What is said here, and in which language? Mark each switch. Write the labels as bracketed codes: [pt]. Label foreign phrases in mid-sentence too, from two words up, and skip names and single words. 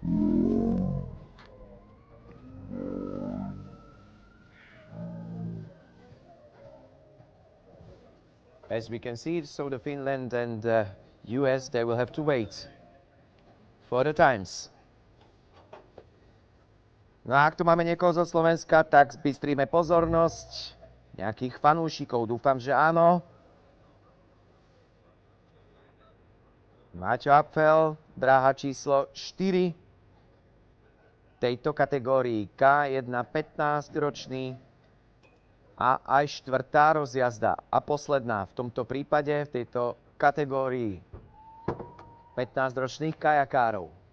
[en] As we can see, so the Finland and US, they will have to wait for the times. [sk] No a ak tu máme niekoho zo Slovenska, tak zbystríme pozornosť. Nejakých fanúšikov, dúfam, že áno. Maťo Apfel, dráha číslo 4 tejto kategórii K1 15-ročný a aj štvrtá rozjazda a posledná v tomto prípade v tejto kategórii 15-ročných kajakárov.